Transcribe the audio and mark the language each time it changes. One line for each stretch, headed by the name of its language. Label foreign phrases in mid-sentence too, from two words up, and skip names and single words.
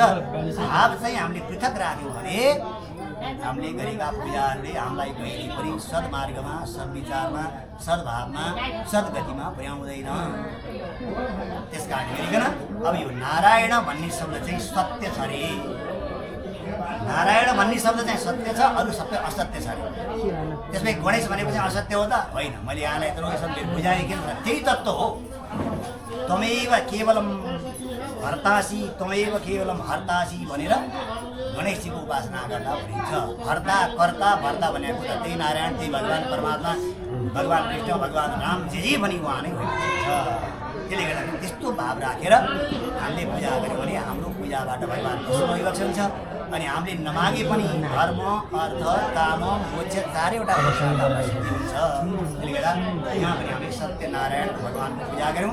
Nepali: भाव चाहिँ हामीले पृथक राख्यौँ भने हामीले गरेका पूजाहरूले हामीलाई कहिले पनि सद्मार्गमा सद्विचारमा सद्भावमा सद्गतिमा पुर्याउँदैन। त्यस कारण गरिकन अब यो नारायण भन्ने शब्द चाहिँ सत्य छ अरे। नारायण भन्ने शब्द चाहिँ सत्य छ, अरू सबै असत्य छ अरे। त्यसमै गणेश भनेको चाहिँ असत्य हो त होइन। मैले यहाँलाई यत्रो शब्दले बुझाएँ कि त्यही तत्त्व हो।
Sanskrit: त्वमेव केवलम हर्तासी त्वमेव केवलम हर्तासी
Nepali: भनेर गणेशजीको उपासना गर्दा भनिन्छ। हर्ता कर्ता भर्ता भनेको त त्यही नारायण त्यही भगवान् परमात्मा भगवान् कृष्ण भगवान् राम जे पनि उहाँ नै हुन्छ। त्यसले गर्दाखेरि त्यस्तो भाव राखेर हामीले पूजा गऱ्यौँ भने हाम्रो पूजाबाट भगवान् प्रसन्न भइबक्छ हुन्छ। अनि हामीले नमागे पनि धर्म अर्थ काम मोक्ष 4वटा हुन्छ। त्यसले गर्दा यहाँ पनि हामीले सत्यनारायण भगवान्को पूजा गऱ्यौँ।